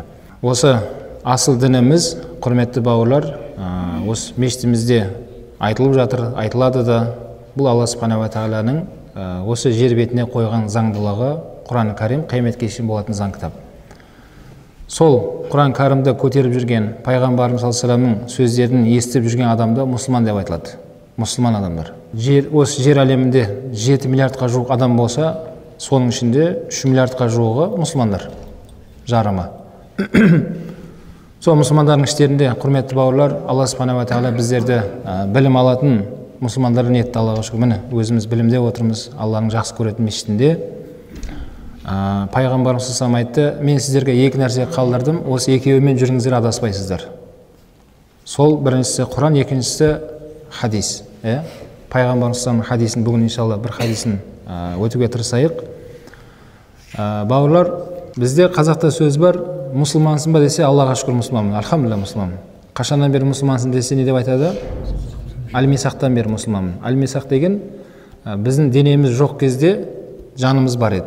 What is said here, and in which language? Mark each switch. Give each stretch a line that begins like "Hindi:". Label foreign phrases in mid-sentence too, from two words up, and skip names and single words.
Kazakh: Осы асыл дініміз, құрметті бауырлар, осы мешітімізде айтылып жатыр, айтылады да. Бұл Алла
Arabic: سبحانه وتعالى
Kazakh: осы жер бетіне қойған заңдылығы Құран Кәрим қияметке шейін болатын заң кітап. Сол Құран Кәрімді көтеріп жүрген пайғамбарымыз
Arabic: صلى الله عليه وسلم
Kazakh: сөздерін естіп жүрген адамды мұсылман деп айтылады. Мұсылман адамдар. Осы жер әлемінде 7 миллиардқа жуық адам болса, соның ішінде 3 миллиардқа жуығы мұсылмандар жарымы. Сол мұсылмандардың іштерінде, құрметті бауырлар, Алла
Arabic: سبحانه وتعالى
Kazakh: біздерді білім алатын мұсылмандардың етті. Аллаға шүкір. Міне өзіміз білімде отырмыз, Алланың жақсы көретін мешітінде. Пайғамбарымыз
Arabic: صلى الله عليه وسلم
Kazakh: айтты: мен сіздерге екі нәрсе қалдырдым, осы екеуімен жүріңіздер, адаспайсыздар. Сол біріншісі Құран, екіншісі хадис. Пайғамбарымыз
Arabic: صلى الله عليه وسلم
Kazakh: хадисін бүгін иншалла бір хадисін өтуге тырысайық. Бауырлар, бізде қазақта сөз бар: мұсылмансың ба десе, Аллаға шүкір мұсылманмын, альхамдулилля мұсылманмын. Қашаннан бері мұсылмансың десе, не деп айтады? Әл-Мисақтан бері мұсылманмын. Әл-Мисақ деген біздің денеміз жоқ кезде жанымыз бар еді.